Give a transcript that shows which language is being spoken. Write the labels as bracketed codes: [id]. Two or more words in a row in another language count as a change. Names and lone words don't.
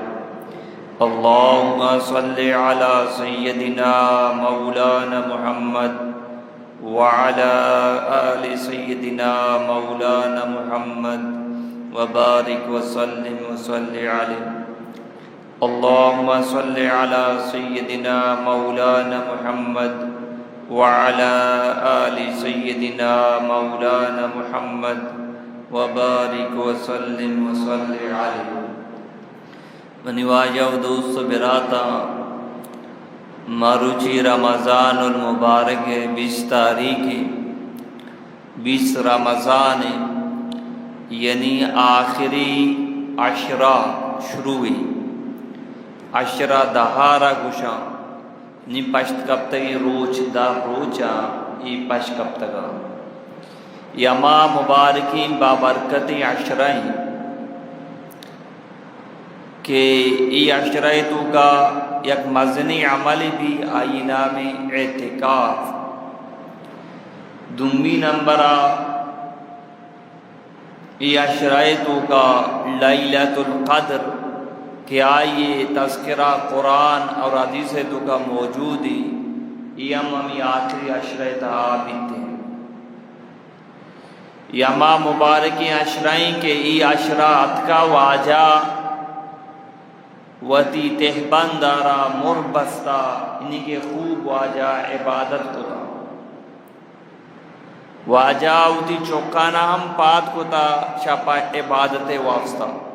[ar] اللهم صل على سيدنا مولانا محمد وعلى آل سيدنا مولانا محمد وبارك وسلم وصل عليه۔ اللهم صل على سيدنا مولانا محمد وعلى آل سيدنا مولانا محمد وبارك وسلم وصل عليه۔ [bal] منی واجہ و دوست براتا ماروچی رمضان المبارک 20 تاریخ 20 رمضان [ur] یعنی آخری عشرہ شروع ہوئی۔ [bal] عشرہ دہارا گشا نی پشت کب تک روچ دا روچا ای پشت کب تگا یما مبارکین بابرکت عشرہیں کہ ای عشرہ تو کا یک مزنی عمل بھی آئی نام اعتکاف۔ دومی نمبرہ ای عشرہ تو کا لیلۃ القدر کہ آئیے تذکرہ قرآن اور حدیث تو کا موجودی ہمی آخری عشرہ تھے یما مبارکی عشرہیں کہ ای عشرہ اتکا واجہ وتی تہبند دارا مربستہ انہی کے خوب واجہ عبادت کو تا واجہ وتی چوکانا ہم پات کو تا شاپا عبادت واسطہ